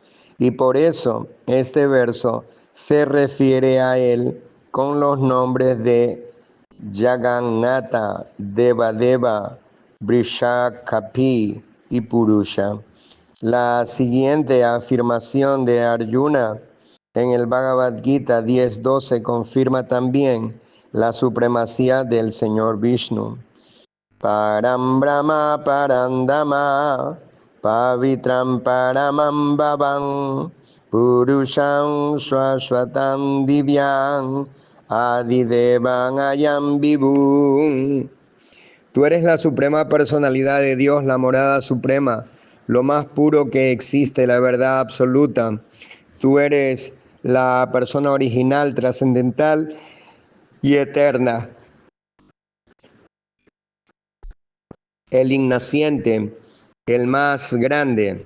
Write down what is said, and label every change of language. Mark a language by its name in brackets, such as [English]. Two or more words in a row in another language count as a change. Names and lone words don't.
[Spanish] Y por eso este verso se refiere a él con los nombres de Jagannatha, Devadeva, Vrishakapi y Purusha. La siguiente afirmación de Arjuna en el Bhagavad Gita 10.12 confirma también la supremacía del Señor Vishnu. [Sanskrit] परम् ब्रह्म परन्दाम पवित्रम् परमम् भवम् पुरुषम् शाश्वतम् दिव्यम् आदिदेवन् अयम् विभुम्. [Spanish] Tú eres la suprema personalidad de Dios, la morada suprema, lo más puro que existe, la verdad absoluta. Tú eres la persona original, trascendental y eterna, el innaciente, el más grande.